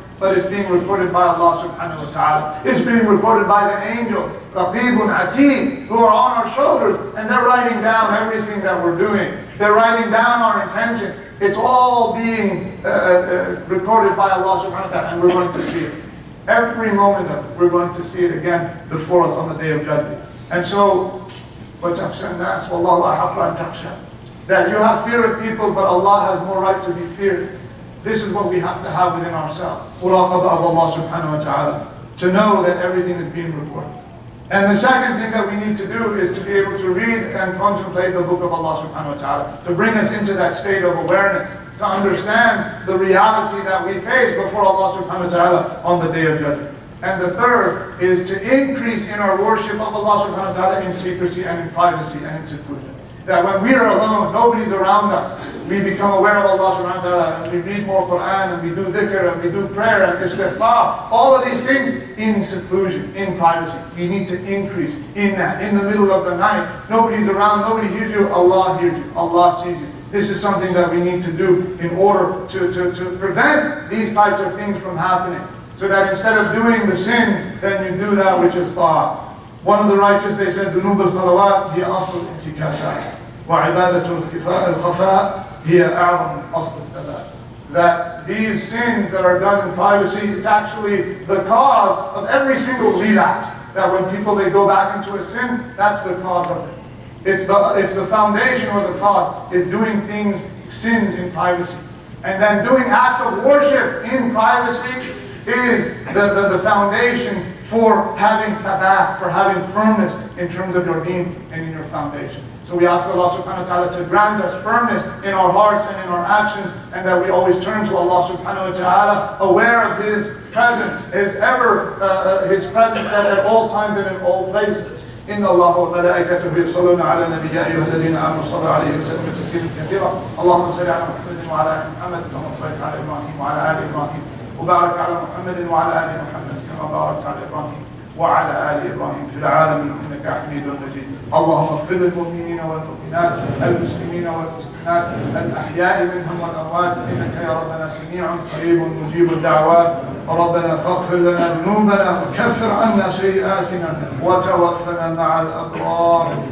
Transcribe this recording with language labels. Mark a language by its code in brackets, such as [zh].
[en] but it's being recorded by Allah subhanahu wa ta'ala. It's being recorded by the angels, Raqibun Atid, who are on our shoulders, and they're writing down everything that we're doing. They're writing down our intentions. It's all being recorded by Allah subhanahu wa ta'ala, and we're going to see it. Every moment of it, we're going to see it again before us on the Day of Judgment. [ar] And so, وَتَخْشَى النَّاسِ وَاللَّهُ أَحَقُّ أَن تَخْشَى. [en] That you have fear of people, but Allah has more right to be feared. This is what we have to have within ourselves. Muraqabah of Allah subhanahu wa ta'ala. To know that everything is being recorded. And the second thing that we need to do is to be able to read and contemplate the book of Allah subhanahu wa ta'ala. To bring us into that state of awareness. To understand the reality that we face before Allah subhanahu wa ta'ala on the Day of Judgment. And the third is to increase in our worship of Allah subhanahu wa ta'ala in secrecy and in privacy and in seclusion. That when we are alone, nobody's around us, we become aware of Allah subhanahu wa ta'ala, and we read more Quran, and we do dhikr, and we do prayer, and istighfar. All of these things in seclusion, in privacy. We need to increase in that. In the middle of the night, nobody's around, nobody hears you, Allah hears you, Allah sees you. This is something that we need to do in order to prevent these types of things from happening. So that instead of doing the sin, then you do that which is ta'ah. [ar] One of the righteous, they said, ذنوب الخلوات هي أصل الانتكاسات وعبادة الخفاء هي أعظم أصل الثبات. [en] That these sins that are done in privacy, it's actually the cause of every single relapse. That when people, they go back into a sin, that's the cause of it. It's the foundation or the cause is doing things, sins in privacy. And then doing acts of worship in privacy is the foundation for having thabat, for having firmness in terms of your deen and in your foundation. So we ask Allah subhanahu wa ta'ala to grant us firmness in our hearts and in our actions, and that we always turn to Allah subhanahu wa ta'ala, aware of His presence, His presence at all times and in all places. [ar] إن الله وملائكته يصلون على النبي يا أيها الذين آمنوا صلوا عليه وسلموا تسليما كثيرا اللهم صل على محمد وعلى آل محمد كما صليت على إبراهيم وعلى آل إبراهيم وبارك على محمد وعلى آل محمد كما باركت على إبراهيم وعلى آل إبراهيم في العالمين إنك حميد مجيد اللهم اغفر للمؤمنين والمؤمنات المسلمين والمسلمات الأحياء منهم والأموات إنك يا ربنا سميع قريب مجيب الدعوات ربنا فاغفر لنا ذنوبنا وكفر عنا سيئاتنا وتوفنا مع الأبرار